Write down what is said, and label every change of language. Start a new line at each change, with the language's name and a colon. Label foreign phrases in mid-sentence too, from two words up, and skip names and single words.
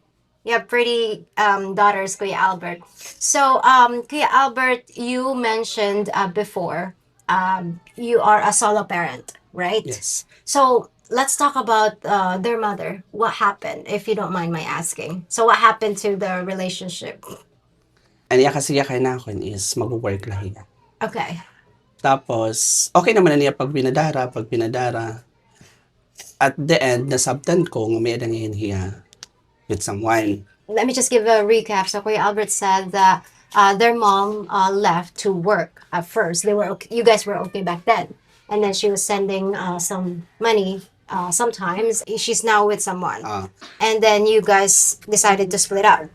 English: You have pretty daughters, Kuya Albert. So, Kuya Albert, you mentioned before you are a solo parent, right? Yes. So let's talk about their mother. What happened, if you don't mind my asking? So what happened to the relationship?
Waray: Ang iya kasi kinakon is mag-work lang hiya.
English: Okay.
Waray: Tapos, okay naman na niya pag binadara.
English: At the end,
Waray: nasabtan ko nga may edang ngayon hiya
English: with someone. Let me just give a recap. So Kuya Albert said that their mom left to work at first. They were okay, you guys were okay back then, and then she was sending some money. Sometimes she's now with someone, and then you guys decided to split up.